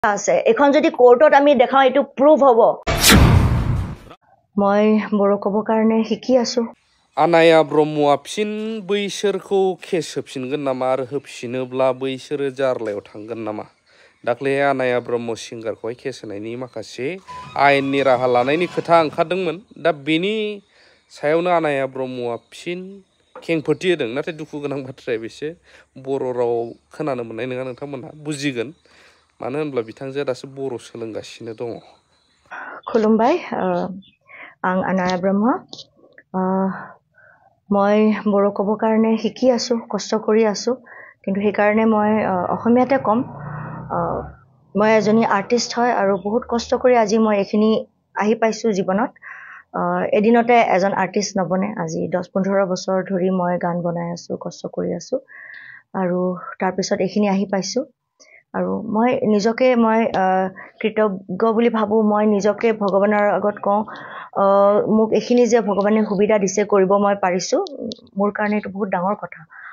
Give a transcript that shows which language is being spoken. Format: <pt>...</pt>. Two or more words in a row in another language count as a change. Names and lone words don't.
<as>আছে এখন যদি কোৰ্টত আমি দেখাও এটো প্ৰুভ হ'ব মই বড়ো ক'ব কাৰণে শিকি আছো</as> <brx>आनाया ब्रह्मआ फिन बैसोरखौ केस होफिनगोन नामा आरो होफिनोब्ला बैसोरो जारलायाव थांगोन नामा दाख्लै आनाया ब्रह्म सिंगारखौहाय केस होनायनि माखासे आयेननि राहा लानायनि खोथा ओंखारदोंमोन दा बेनि सायावनो आनाया ब्रह्मआ फिन खेंफोरथि होदों नाथाय दुखु गोनां बाथ्राया बेसो बर' राव खोनानो मोननाय नङा नोंथांमोनहा बुजिगोन मानो होनब्ला बिथांजोआ दासो बर' सोलोंगासिनो दङ खुलुमबाय आं</brx> <as>आनाया ब्रह्म মই বড়ো ক'ব কাৰণে শিকি আছো কষ্ট কৰি আছো কিন্তু সেই কাৰণে মই অসমীয়াতে কম মই এজনী আৰ্টিষ্ট হয় আৰু বহুত কষ্ট কৰি আজি মই এখিনি আহি পাইছো জীৱনত এদিনতে এজন আৰ্টিষ্ট নবনে আজি 10-15 বছৰ ধৰি মই গান বনাই আছো কষ্ট কৰি আছো আৰু তাৰ পিছত এখিনি আহি পাইছো আৰু মই নিজকে মই কৃতজ্ঞ বুলি ভাবো মই নিজকে ভগৱানৰ আগত কওঁ মোক এখিনি যে ভগৱানে সুবিধা দিছে কৰিব মই পাৰিছো মোৰ কাৰণে এটা বহুত ডাঙৰ কথা</as>